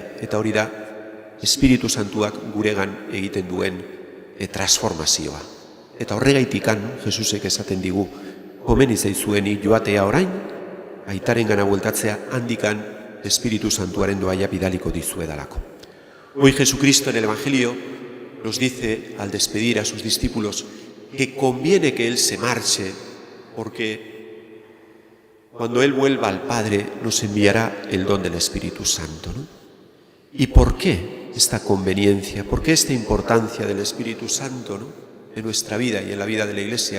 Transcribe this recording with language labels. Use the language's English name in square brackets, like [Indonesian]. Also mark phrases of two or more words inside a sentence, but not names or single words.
[Basque] Eta hori da Espiritu Santuak guregan egiten duen transformazioa. Eta horregaitikan Jesusek esaten digu, komeni zaizueni joatea orain, aitaren gana bueltatzea handikan Espiritu Santuaren doaia bidaliko dizuedalako. [Spanish] Hoy Jesucristo en el Evangelio nos dice al despedir a sus discípulos que conviene que Él se marche, porque cuando Él vuelva al Padre nos enviará el don del Espíritu Santo, ¿no? ¿Y por qué esta conveniencia? ¿Por qué esta importancia del Espíritu Santo, ¿no?, en nuestra vida y en la vida de la Iglesia?